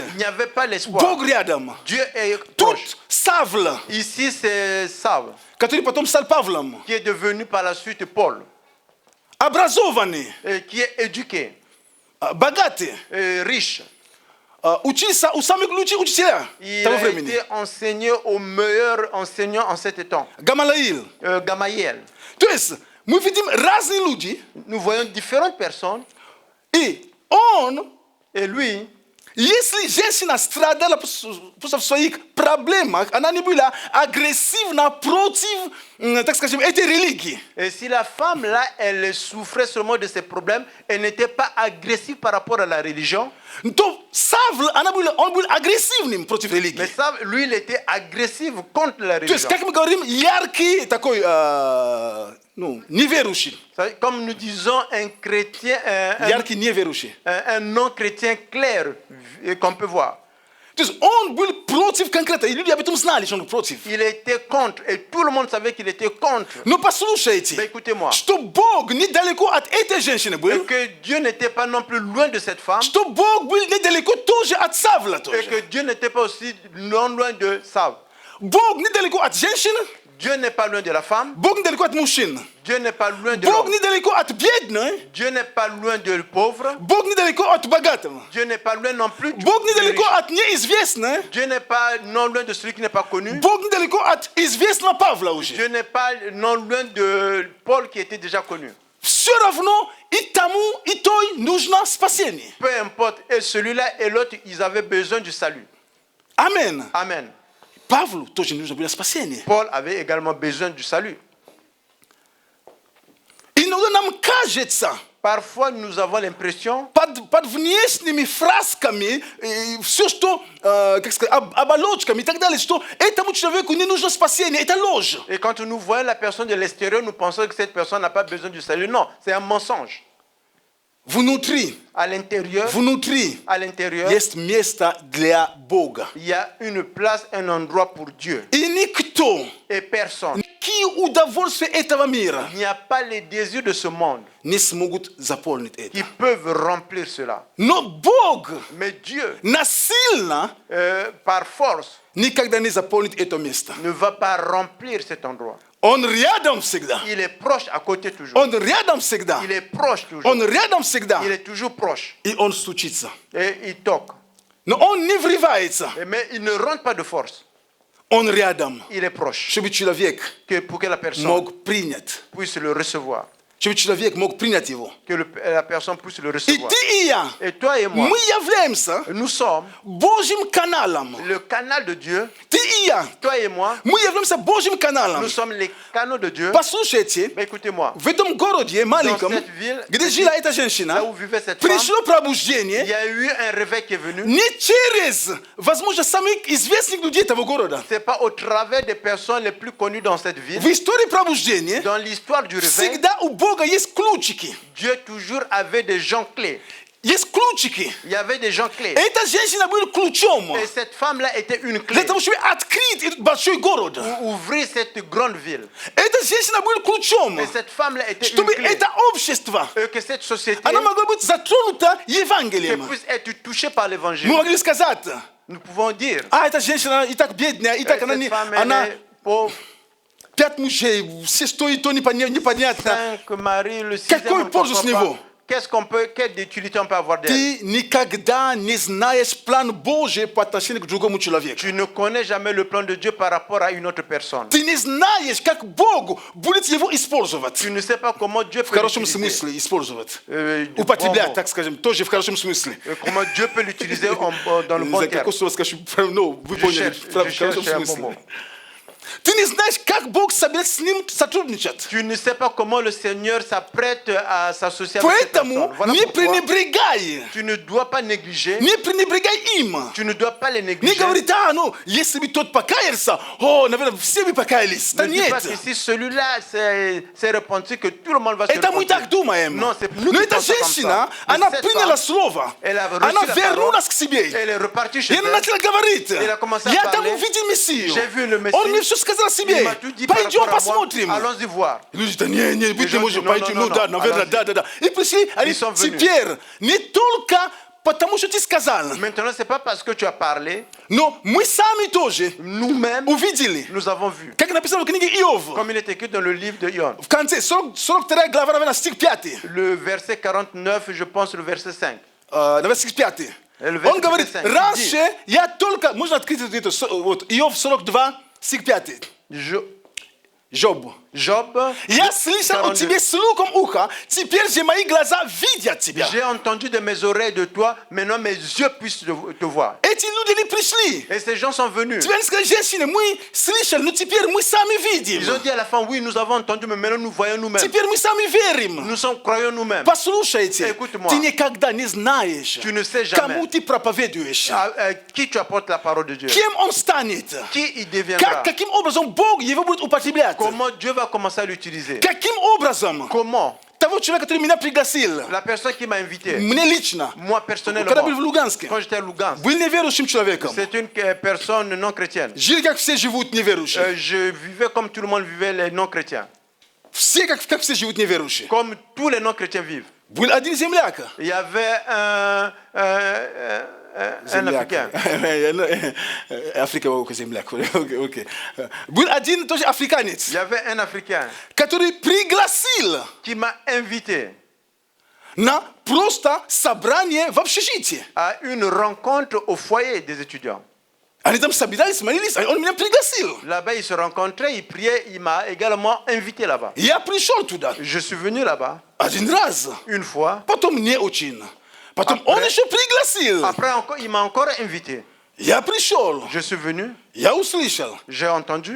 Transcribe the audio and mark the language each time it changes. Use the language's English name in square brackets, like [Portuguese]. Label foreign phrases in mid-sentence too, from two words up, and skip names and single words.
[French] Il n'y avait pas l'espoir. [Russian] Бог рядом. [French] Dieu est [Russian] Тут [French] proche. [Russian] Савл, [French] Ici, c'est Saul, [Russian] который потом стал Павлом, [French] qui est devenu par la suite Paul, [Russian] образованный, [French] et qui est éduqué, [Russian] богатый, [French] et riche. [Russian] учился у самых лучших учителя [French] Il [Russian] того [French] a [Russian] времени. [French] été enseigné au meilleur enseignant en cet temps, [Russian] Гамалаил. [French] Gamaliel. [Russian] То есть мы видим разные люди, [French] Nous voyons différentes personnes, [Russian] и он [French] et lui, [Russian] Если женщина страдала по своих проблемах, она не была агрессивна против, так скажем, этой религии. [French] Et si la femme là, elle souffrait seulement de ses problèmes, elle n'était pas agressive par rapport à la religion. [Russian] То Савл, он был агрессивным против религии. [French] Mais ça, lui, il était agressif contre la [Russian] То есть, [French] religion. [Russian] как мы говорим, яркий такой, неверующий. [French] Comme nous disons, un chrétien, [Russian] Яркий неверующий. [French] un non-chrétien clair qu'on peut voir. [Russian] То есть он был против конкретно, и люди об этом знали, что он против. [French] Il était contre, et tout le monde savait qu'il était contre. [Russian] Но послушайте, [French] Mais écoutez-moi, [Russian] что Бог недалеко от этой женщины [French] et [Russian] был, [French] que Dieu n'était pas non plus loin de cette femme, [Russian] что Бог был недалеко тоже от Савла [French] et [Russian] тоже. [French] que Dieu n'était pas aussi non loin de Saul. [Russian] Бог недалеко от женщин, [French] Dieu n'est pas loin de la femme, [Russian] Бог недалеко от мужчин. [French] Dieu n'est pas loin de [Russian] Бог [French] l'homme, [Russian] недалеко от бедной, [French] Dieu n'est pas loin de pauvre, [Russian] Бог недалеко от богатого. [French] Dieu n'est pas loin non plus du [Russian] Бог [French] du [Russian] недалеко [French] riche. [Russian] от неизвестной, [French] Dieu n'est pas non loin de celui qui n'est pas connu, [Russian] Бог недалеко от известного Павла уже. [French] Dieu n'est pas non loin de Paul qui était déjà connu. [Russian] Все равно и тому, и той нужно спасение. [French] Peu importe, et celui-là et l'autre, ils avaient besoin du salut. [Russian] Амен. [French] Amen. [Russian] Павлу тоже нужно было спасение. [French] Paul avait également besoin du salut. [Russian] Иногда нам кажется, [French] Parfois, nous avons l'impression, [Russian] под внешними фразками, все, что, как сказать, оболочками и так далее, что этому человеку не нужно спасение, это ложь. [French] et quand nous voyons la personne de l'extérieur, nous pensons que cette personne n'a pas besoin du salut. Non, c'est un mensonge. [Russian] Внутри, [French] À l'intérieur, [Russian] есть место для Бога. [French] il y a une place, un endroit pour Dieu. [Russian] И никто, [French] Et personne, [Russian] никакие удовольствия этого мира [French] il n'y a pas les désirs de ce monde [Russian] не смогут заполнить это. [French] qui peuvent remplir cela. [Russian] Но Бог [French] Mais Dieu, [Russian] насильно [French] par force, [Russian] никогда не заполнит это место. [French] ne va pas remplir cet endroit. [Russian] Он рядом всегда. [French] Il est proche à côté toujours. [Russian] Он рядом всегда. [French] Il est proche toujours. [Russian] Он рядом всегда. [French] Il est toujours proche. [Russian] И он стучится. [French] Et il toque. [Russian] Но он не врывается. [French] Mais il ne rentre pas de force. [Russian] Он рядом. [French] Il est proche. [Russian] Чтобы человек [French] Pour que la personne [Russian] мог принять. [French] puisse le recevoir. [Russian] Чтобы человек мог принять его. [French] Que la personne puisse le [Russian] И [French] recevoir. [Russian] ты и я, [French] Et toi et moi, [Russian] мы являемся [French] nous sommes [Russian] Божьим каналом. [French] le canal de Dieu. [Russian] Ты и я, [French] Toi et moi, [Russian] мы являемся Божьим каналом. [French] nous sommes les canaux de Dieu. [Russian] Послушайте, [French] Mais écoutez-moi, [Russian] в этом городе маленьком, [French] Dans cette ville, [Russian] где жила эта [French] là [Russian] женщина, [French] où vivait cette femme, [Russian] пришло [French] il [Russian] пробуждение [French] y a eu un réveil qui est venu. [Russian] не через, возможно, самых известных людей этого города. [French] C'est pas au travers des personnes les plus connues dans cette ville. [Russian] В истории пробуждения [French] Dans l'histoire du réveil, [Russian] всегда у Бога есть ключики. [French] Dieu toujours avait des gens clés. [Russian] Есть ключики. [French] Il y avait des gens clés. [Russian] Эта женщина была ключом [French] Et cette femme-là était une clé [Russian] для того, чтобы открыть этот большой город. [French] pour ouvrir cette grande ville. [Russian] Эта женщина была ключом, [French] Et cette femme-là était une [Russian] чтобы [French] clé. [Russian] это общество, [French] Et que cette société [Russian] она могла быть затронута [French] qu'elle [Russian] Евангелием. [French] puisse être touchée par l'évangile. [Russian] Мы могли сказать, [French] Nous pouvons dire, [Russian] эта женщина и так бедная, и так [French] cette femme, elle [Russian] она [French] est pauvre, [Russian] 5 мужей, все что и то непонятно. [French] 5 maris, le 6e, [Russian] Какой [French] on ne [Russian] пользу с [French] comprend [Russian] него? [French] pas. Quelle utilité on peut avoir d'elle? [Russian] Ты никогда не знаешь план Божий по отношению к другому человеку. [French] Tu ne connais jamais le plan de Dieu par rapport à une autre personne. [Russian] Ты не знаешь, как Бог будет его использовать. [French] Tu ne sais pas comment Dieu [Russian] В [French] peut [Russian] хорошем [French] l'utiliser. [Russian] смысле использовать. [French] Du [Russian] Употреблять, [French] bon [Russian] так скажем, тоже в хорошем смысле. [French] mot. Comment Dieu peut l'utiliser dans le bon [Russian] За [French] terme. [Russian] какое слово скажу? Ну, вы поняли, в хорошем [French] cherche un bon [Russian] смысле. [French] mot. [Russian] Ты не знаешь, как Бог собирается с ним сотрудничать. [French] Tu ne sais pas comment le Seigneur s'apprête à s'associer avec cette personne. [Russian] Поэтому [French] Voilà [Russian] не [French] pourquoi [Russian] пренебрегай. [French] tu ne dois pas négliger, [Russian] Не пренебрегай им. [French] tu ne dois pas les [Russian] Не [French] négliger. [Russian] говорит, ну, если бы тот покаялся, наверное, все бы покаялись. Да [French] Ne dis [Russian] нет. [French] pas que si celui-là s'est repenti, que tout le monde va se [Russian] Это мы [French] repentir. [Russian] так думаем. [French] Non, c'est nous [Russian] Но [French] qui [Russian] эта [French] pensons comme [Russian] женщина, [French] ça. Mais [Russian] она [French] cette [Russian] приняла [French] femme, [Russian] слово. [French] elle a reçu [Russian] Она [French] la [Russian] вернулась [French] parole, [Russian] к себе. [French] elle est repartie [Russian] И [French] chez [Russian] она [French] elle. [Russian] начала говорить. [French] Elle a commencé à [Russian] Я там [French] parler. [Russian] увидел Мессию. [French] J'ai vu le Messie. [Russian] Он мне все сказал о [French] Il [Russian] себе. [French] m'a tout dit par [Russian] Пойдем [French] rapport à moi. [Russian] посмотрим. [French] Allons-y voir. [Russian] Люди, да не, быть не [French] gens [Russian] может, [French] disent, non, [Russian] пойдем. [French] non, [Russian] Ну [French] non, [Russian] да, [French] non, [Russian] наверное, [French] allons-y. [Russian] да. И пришли, они [French] sont venus. [Russian] теперь не только потому, что ты сказал, [French] Maintenant, c'est pas parce que tu as parlé, [Russian] но мы сами тоже [French] nous-mêmes, [Russian] увидели. [French] nous avons vu. [Russian] Как написано в книге Иов. [French] Comme il est écrit dans le livre de Ion. [Russian] В конце, 42 глава, наверное, стих 5. [French] Le verset 49, je pense le verset 5. [Russian] Наверное, стих 5. [French] Версет [Russian] Он говорит, [French] 5. [Russian] раньше я только... Можно открыть это, вот, Иов 42, стих 5. [French] Je- Жоб. Job, [Russian] Я слышал о [French] 42. [Russian] тебе слухом уха, теперь же мои глаза видят тебя. [French] J'ai entendu de mes oreilles de toi, maintenant mes yeux puissent te voir. [Russian] Эти люди не пришли. [French] Et ces gens sont venus. [Russian] Теперь сказали, женщины, мы слышали, но теперь мы сами [French] Ils ont [Russian] видим. [French] dit à la fin, oui, nous avons entendu, mais maintenant nous voyons nous-mêmes. [Russian] Теперь мы сами верим. [French] Nous sommes croyants nous-mêmes. [Russian] Послушайте, [French] Écoute-moi. [Russian] ты никогда не знаешь, [French] Tu ne sais jamais [Russian] кому ты проповедуешь, [French] à qui tu apportes la parole de Dieu. [Russian] кем он станет, [French] Qui il deviendra. [Russian] каким образом Бог его будет употреблять, [French] Comment Dieu va commencer à l'utiliser. [Russian] каким образом [French] Comment [Russian] того человека, который меня пригласил, [French] la personne qui m'a invité, [Russian] мне лично, [French] moi [Russian] когда был в [French] personnellement, [Russian] Луганске, [French] quand j'étais à Lugansk, [Russian] был неверующим человеком. [French] c'est une personne non chrétienne. [Russian] Жили, как все живут неверующие. [French] Je vivais comme tout le monde vivait les non-chrétiens. [Russian] Все, как все живут неверующие. [French] Comme tous les non-chrétiens vivent. [Russian] Был один земляк. [French] Il y avait un Africain. [Russian] Африка, земляк. Окей. Был один тоже африканец, [French] Il y avait un Africain [Russian] который пригласил [French] qui m'a invité [Russian] на просто собрание в общежитии. [French] à une rencontre au foyer des étudiants. [Russian] Они там собирались, молились, а он меня пригласил. [French] Là-bas, ils se rencontraient, ils priaient, il m'a également invité là-bas. [Russian] Я пришел туда [French] Je suis venu là-bas [Russian] один раз, [French] une fois. [Russian] потом не очень. Потом [French] Après- [Russian] он еще пригласил. [French] Après, encore, il m'a encore invité. [Russian] Я пришел, [French] Je suis venu, [Russian] я услышал. [French] j'ai entendu,